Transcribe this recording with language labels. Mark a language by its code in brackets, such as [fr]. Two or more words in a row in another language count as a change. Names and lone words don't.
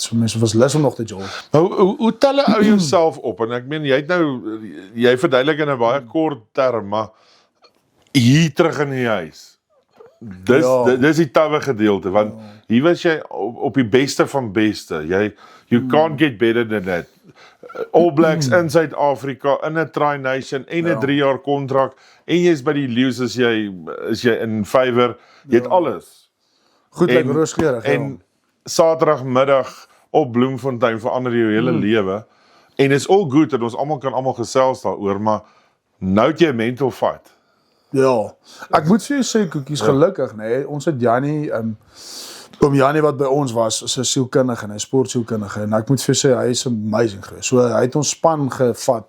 [af] So mense was lus om nog te jol. Hoe tel jy ou jouself op? En ek meen jy verduidelik in 'n baie kort term, maar hier terug in die huis. Dis die tawe gedeelte want hier was jy op die beste van beste. [en] You can't get better than that. [af] All Blacks in Suid-Afrika in 'n Tri-Nation en 'n 3 jaar kontrak en jy's by die Lions is jy [en] in favour. [af] Jy het alles. Goed, ek rooskleurig. En Saterdagmiddag op Bloemfontein verander jou hele lewe. En [en] it's all good [af] dat ons almal gesels daaroor, maar nou het jy 'n [en] mental fight. [af] Ja. Ek moet vir jou sê Koekies gelukkig, nê. Ons het Jannie oom Jannie wat by ons was, is 'n sielkundige en 'n sportsielkundige en ek moet vir jou sê hy is amazing geweest. So hy het ons span gevat.